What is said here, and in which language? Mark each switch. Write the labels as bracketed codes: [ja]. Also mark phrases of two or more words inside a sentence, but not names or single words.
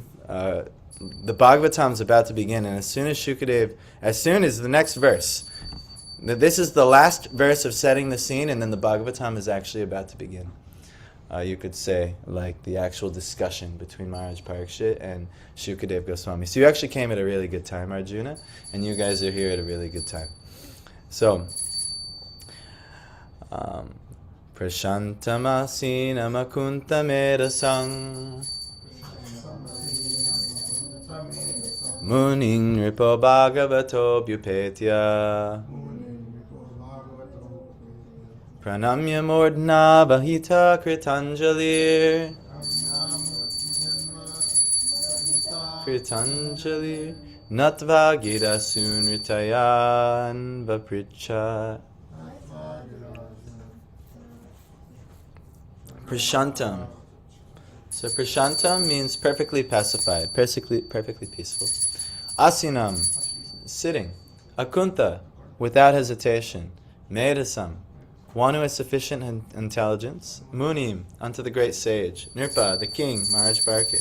[en] The Bhagavatam's about to begin, and as soon as the next verse, this is the last verse of setting the scene, and then the Bhagavatam is actually about to begin. You could say, like the actual discussion between Maharaj Parikshit and Shukadeva Goswami. So you actually came at a really good time, Arjuna, and you guys are here at a really good time. So, [sa] Prashantamasina Makunta Medasang Muning Ripo Bhagavato Bhupetya Pranamya Mordna Bahita Kritanjalir Natva Gita Sunritayan Vapricha. [en] Prashantam. So Prashantam means perfectly pacified, perfectly peaceful. Asinam, sitting. Akunta, without hesitation. Medasam, one who has sufficient intelligence. Munim, unto the great sage. Nirpa, the king, Maharaj Parikshit.